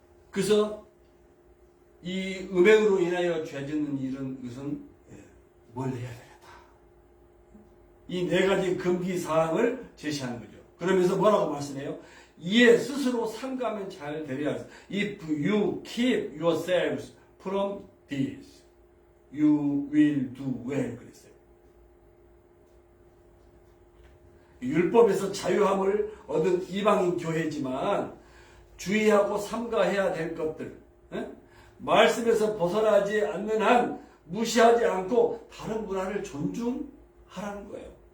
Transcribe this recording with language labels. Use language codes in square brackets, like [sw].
[ko] 그래서 이 음행으로 인하여 죄짓는 일은 것은 멀리 해야 되겠다. 이 네 가지 금기 사항을 제시하는 거죠. 그러면서 뭐라고 말씀해요? 이에 스스로 삼가면 잘 되리라. [en] If you keep yourselves from this, you will do well. [ko] 그랬어요. 율법에서 자유함을 얻은 이방인 교회지만 주의하고 삼가해야 될 것들, 말씀에서 벗어나지 않는 한 무시하지 않고 다른 문화를 존중하라는 거예요.